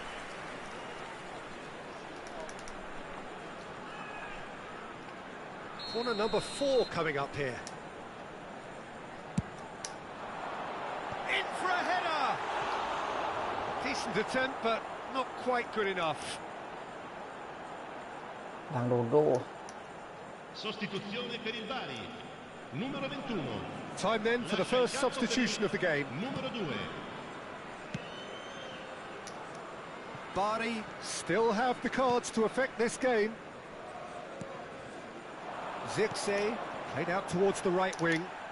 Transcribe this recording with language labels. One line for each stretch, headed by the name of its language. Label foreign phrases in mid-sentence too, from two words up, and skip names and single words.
English: Corner number 4 coming up here. In for a header! Decent attempt, but not quite good enough. Đang đồ đô.
Italian: Sostituzione per il Bari. Numero 21.
English: Time then for the first substitution of the game.
Italian: Numero 2.
English: Bari still have the cards to affect this game. Zirkzee played out towards the right wing.